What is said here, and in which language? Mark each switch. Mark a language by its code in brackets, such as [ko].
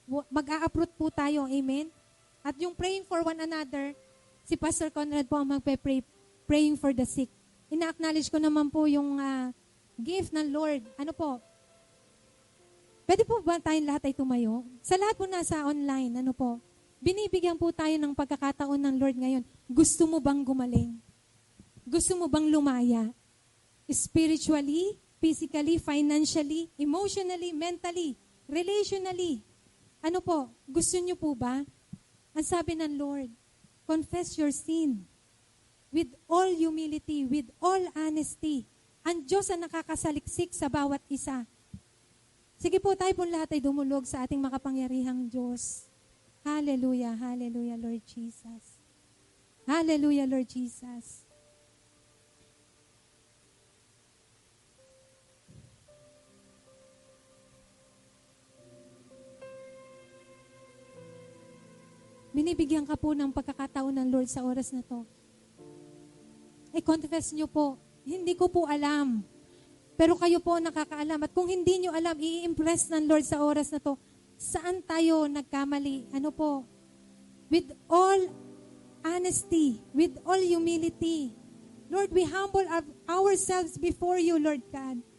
[tl] Mag-a-uproot po tayo. Amen? At yung praying for one another, si Pastor Conrad po ang magpe-pray, praying for the sick. Ina-acknowledge ko naman po yung gift ng Lord. Ano po? Pwede po ba tayong lahat ay tumayo? Sa lahat po nasa online, ano po? Binibigyan po tayo ng pagkakataon ng Lord ngayon. Gusto mo bang gumaling? Gusto mo bang lumaya? [en] Spiritually, physically, financially, emotionally, mentally, relationally. [tl] Ano po? Gusto niyo po ba? Ang sabi ng Lord, [en] confess your sin with all humility, with all honesty. [tl] Ang Diyos ang nakakasaliksik sa bawat isa. Sige po, tayo po lahat ay dumulog sa ating makapangyarihang Diyos. [en] Hallelujah, hallelujah, Lord Jesus. Hallelujah, Lord Jesus. [tl] Binibigyan ka po ng pagkakataon ng Lord sa oras na to. I-confess nyo po, hindi ko po alam. Pero kayo po nakakaalam. At kung hindi nyo alam, i-impress ng Lord sa oras na to, saan tayo nagkamali? Ano po? [en] With all honesty, with all humility. Lord, we humble ourselves before you, Lord God.